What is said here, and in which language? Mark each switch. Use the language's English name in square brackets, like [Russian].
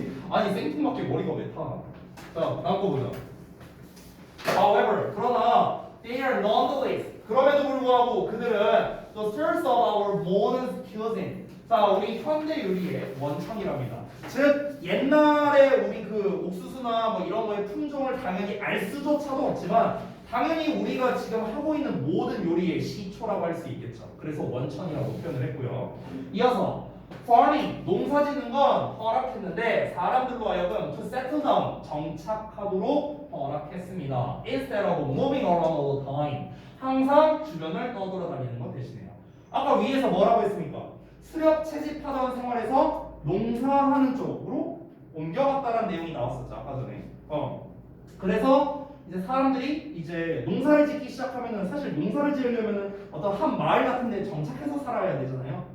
[Korean] 아니 생뚱맞게 머리가 왜 타? 자, 다음 거 보자. [English] However, [Korean] 그러나 [English] they are nonetheless. [Korean] 그럼에도 불구하고 그들은 [English] the source of our modern cuisine. [Korean] 자, 우리 현대 요리의 원천이랍니다. 즉 옛날에 우리 그 옥수수나 뭐 이런 거의 품종을 당연히 알 수조차도 없지만 당연히 우리가 지금 하고 있는 모든 요리의 시초라고 할 수 있겠죠. 그래서 원천이라고 표현을 했고요. 이어서 farming, 농사짓는 건 허락했는데 사람들로 하여금 [English] to settle down, [Korean] 정착하도록 허락했습니다. [English] Instead of moving around all the time, [Korean] 항상 주변을 떠돌아다니는 것 대신에요. 아까 위에서 뭐라고 했습니까? 수렵 채집하던 생활에서 농사하는 쪽으로 옮겨갔다는 내용이 나왔었죠. 아까 전에. 그래서 이제 사람들이 이제 농사를 짓기 시작하면은 사실 농사를 지으려면은 어떤 한 마을 같은 데 정착해서 살아야 되잖아요.